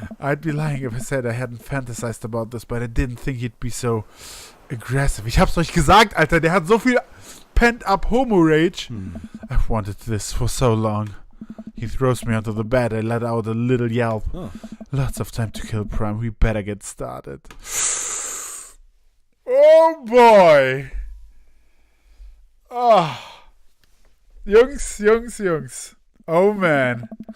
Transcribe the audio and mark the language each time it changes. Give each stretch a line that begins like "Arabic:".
English: I'd be lying if I said I hadn't fantasized about this, but I didn't think he'd be so aggressive.
German: Ich hab's euch gesagt, Alter. Der hat so viel pent-up homo-rage.
English: I've wanted this for so long. He throws me onto the bed. I let out a little yelp. Oh. Lots of time to kill, Prime. We better get started. Oh boy. Oh.
German: Jungs. Oh man.